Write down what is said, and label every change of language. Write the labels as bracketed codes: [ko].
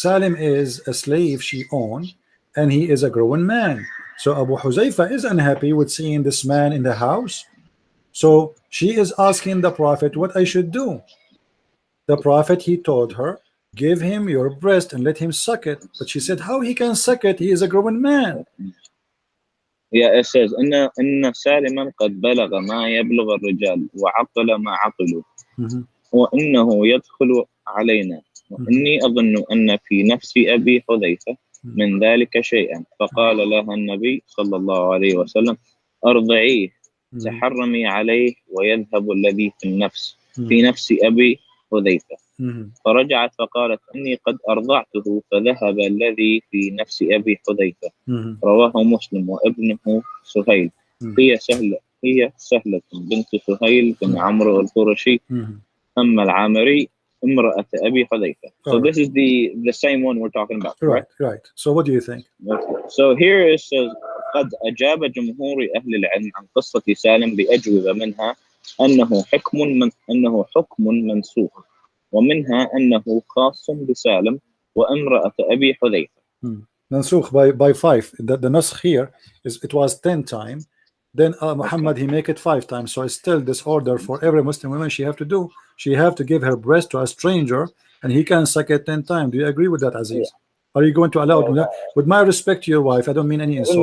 [en] Salim is a slave she owned, and he is a growing man. So Abu Huzaifa is unhappy with seeing this man in the house. So she is asking the prophet what I should do. The prophet, he told her, give him your breast and let him suck it. But she said, how he can suck it? He is a growing man. Yeah, it says [ar] إن سالما قد بلغ ما يبلغ الرجال وعقل ما عقلوا وإنه يدخل علينا وإني أظن أن في نفس أبي حذيفة من ذلك شيئا فقال لها النبي صلى الله عليه وسلم أرضعيه تحرمي عليه ويذهب الذي في نفس أبي حذيفة فرجعت فقالت إني قد أرضعته فذهب الذي في نفس أبي حذيفة رواه مسلم وابنه سهيل هي سهلة بنت سهيل بن عمرو القرشي أما العامري امرأة أبي حذيفة. [en] So this is the same one we're talking about, right? Right. So what do you think? So here it says [ar] وقد أجاب جمهور أهل العلم عن قصة سالم بأجوبة منها أنه حكم منسوخ ومنها أنه خاص بسالم وامرأة أبي حذيفة. [en] منسوخ by 5. The naskh here is it was 10 times. Then Muhammad he make it 5 times. So it's still this order for every Muslim woman. She have to give her breast to a stranger, and he can suck it 10 times. Do you agree with that, Aziz? Are you going to allow it? With my respect to your wife, I don't mean any insult.